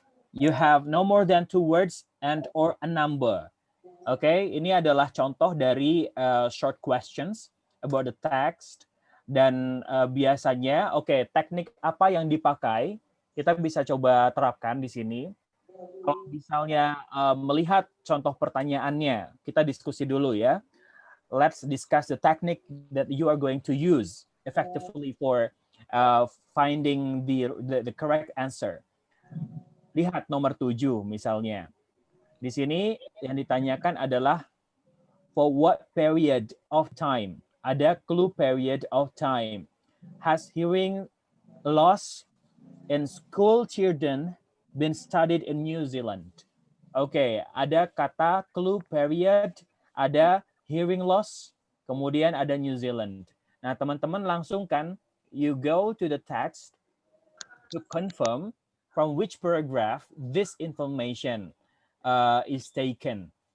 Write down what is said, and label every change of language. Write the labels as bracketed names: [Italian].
[English] You have no more than 2 words and or a number. [Indonesian] Ini adalah contoh dari [English] short questions about the text. [Indonesian] Dan biasanya, teknik apa yang dipakai, kita bisa coba terapkan di sini. Kalau misalnya melihat contoh pertanyaannya, kita diskusi dulu ya. [English] Let's discuss the technique that you are going to use effectively for finding the correct answer. [Indonesian] Lihat nomor 7 misalnya. Di sini yang ditanyakan adalah [English] for what period of time? [Indonesian] Ada clue period of time. [English] Has hearing loss in school children been studied in New Zealand? [Indonesian] Ada kata clue period, ada hearing loss, kemudian ada New Zealand. Nah, teman-teman langsung kan, [English] you go to the text to confirm from which paragraph this information is taken.